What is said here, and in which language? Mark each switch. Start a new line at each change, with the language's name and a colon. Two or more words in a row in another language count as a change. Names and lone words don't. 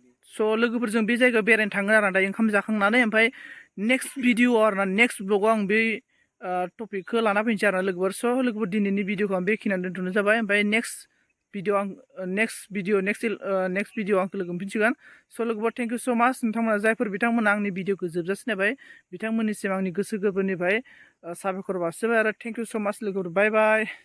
Bodo: स' लोगोफोर, जों बे जायगायाव बेरायनो थाङो आरोना दायो ओंखाम जाखांनानै। ओमफ्राय
English: next video'आव
Bodo: आरोना, नेक्स्ट ब्लगआव आं बे, ओ, टपिकखौ लाना फैनोसै आरोना लोगोफोर। स' लोगोफोर, दिनैनि भिडिअखौ आं बेखिनियावनो दोनथ'नाय जाबाय। ओमफ्राय
English: next video
Bodo: आं, ओ,
English: next video,
Bodo: नेक्स्ट इल-, ओ,
English: next video
Bodo: आं लोगो मोनफिनसिगोन। स' लोगोफोर,
English: thank you so much।
Bodo: नोंथांमोना, जायफोर बिथांमोना आंनि भिडिअखौ जोबजासिम नायबाय, बिथांमोननिसिम आंनि गोसो गोरबोनिफ्राय, ओ, साबायखर बावसिबाय आरो
English: thank you so much
Bodo: लोगोफोर। बाय बाय।